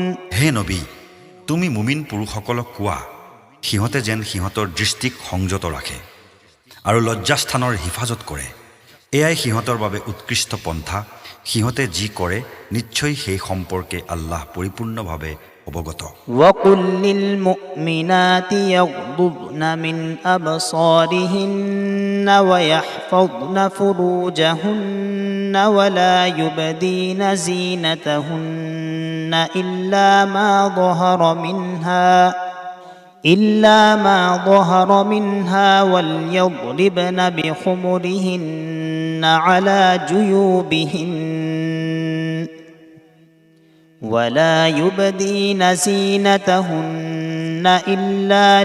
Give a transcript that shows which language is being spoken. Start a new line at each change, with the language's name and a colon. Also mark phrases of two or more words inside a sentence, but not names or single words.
Assamese: হে নবী, তুমি মুমিন পুৰুষসকলক কোৱা সিহঁতে যেন সিহঁতৰ দৃষ্টিক সংযত ৰাখে আৰু লজ্জাস্থানৰ হিফাজত কৰে। এয়াই সিহঁতৰ বাবে উৎকৃষ্ট পন্থা। সিহঁতে যি কৰে নিশ্চয় সেই সম্পৰ্কে আল্লাহ পৰিপূৰ্ণভাৱে অৱগত।
Arabic: وقل للمؤمنات يغضضن من أبصارهن ويحفظن فروجهن ولا يبدين زينتهن إلا ما ظهر منها وليضربن بخمرهن على جيوبهن ولا يبدين زينتهن إلا